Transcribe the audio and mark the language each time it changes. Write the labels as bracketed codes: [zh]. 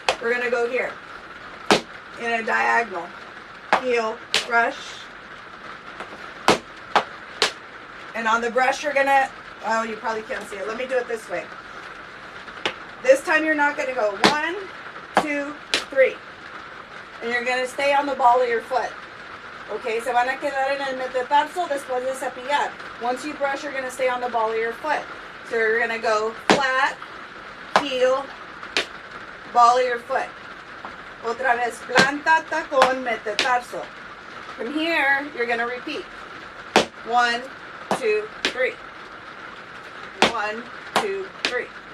[en] We're going to go here in a diagonal. Heel, brush. And on the brush, you're gonna, oh, you probably can't see it. Let me do it this way. This time you're not gonna go 1, 2, 3. And you're gonna stay on the ball of your foot. [es] Okay, se van a quedar en el metatarso después de cepillar. [en] Once you brush, you're gonna stay on the ball of your foot. So you're gonna go flat, heel, ball of your foot. [es] Otra vez, planta, tacón, metatarso. [en] From here, you're going to repeat. 1, 2, 3. 1, 2, 3.